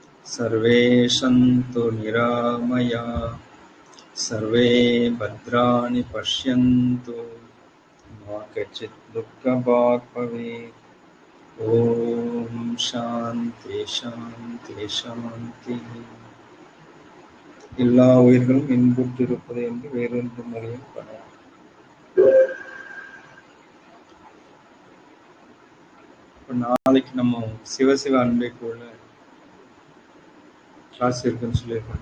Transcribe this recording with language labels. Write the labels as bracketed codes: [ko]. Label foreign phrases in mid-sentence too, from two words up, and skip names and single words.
[sa] सर्वे सन्तु निरामया सर्वे भद्राणि पश्यन्तु मा कश्चित् दुःखभाग् भवेत् ॐ शान्ति शान्ति शान्ति. [ta] எல்லா உயிர்களும் இன்புற்று இருப்பது என்று வேறொன்று முறையும் பண்ணலாம். இப்போ நாளைக்கு நம்ம சிவசிவ அன்பைக்குள்ள கிளாஸ் இருக்குன்னு சொல்லியிருக்காங்க.